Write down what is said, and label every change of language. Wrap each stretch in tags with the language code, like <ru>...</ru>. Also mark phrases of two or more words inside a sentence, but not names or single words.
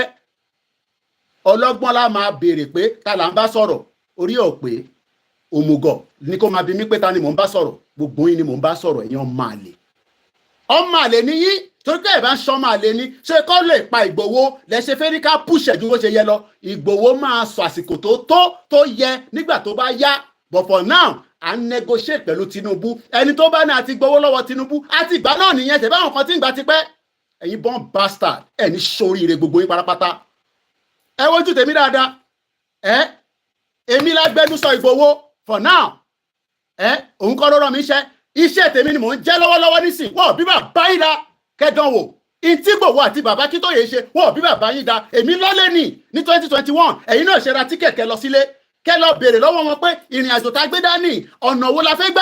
<yo>Ọlọ́gbọ́n la máa béèrè pé ta là ń bá sọ̀rọ̀ orí ọ̀ pé òmùgọ̀ ní kó máa bi mí pé ta ni mò ń bá sọ̀rọ̀. Gbogbo yín ni mò ń bá sọ̀rọ̀ ẹ̀yin ọmọ àlè. Ọmọ àlè ni yín torí pé ẹ̀ bá ń ṣọ́ ọmọ àlè ni ṣé kọ́ lè pa Ìgbòho lẹ́sẹ̀ fẹ́ ní ká pùṣẹ̀ ju bó ṣe yẹ lọ. Ìgbòho máa sọ àsìkò tó yẹ nígbà tó bá yá. But for now à ń negotiate pẹ̀lú Tinubu. Ẹni tó bá ní àti gbowó lọ́wọ́ Tinubu àti ìgbà náà nìyẹn tẹ̀ báwọn kan tí ń gbà ti pẹ́. Ẹ̀yin</yo> <en>born bastard</en> <yo>ẹ̀ ní sóríire gbogbo yín pátápátá. Ẹ wojú tèmi dáadáa. Èmi lágbẹ́nusọ Ìgbòho</yo> <en>for now.</en> <yo>Òun kọ́ ló rán mi iṣẹ́ tèmi ni mò ń jẹ́ lọ́wọ́lọ́wọ́ nísìn. Wọ́n bí bàbá yín dá kẹ́dánwò. Ìtí Ìgbòho àti bàbá Akíntóyè ṣe wọ́n bí bàbá yín dá. Èmi lọ́lé ní 2021 ẹ̀yin náà ṣe ra tíkẹ̀tì kẹ́ lọ sílé kẹ́ lọ béèrè lọ́wọ́ wọn pé ìrìn àjò tá gbé dání ọ̀nà wo la fẹ́ gbà.</yo>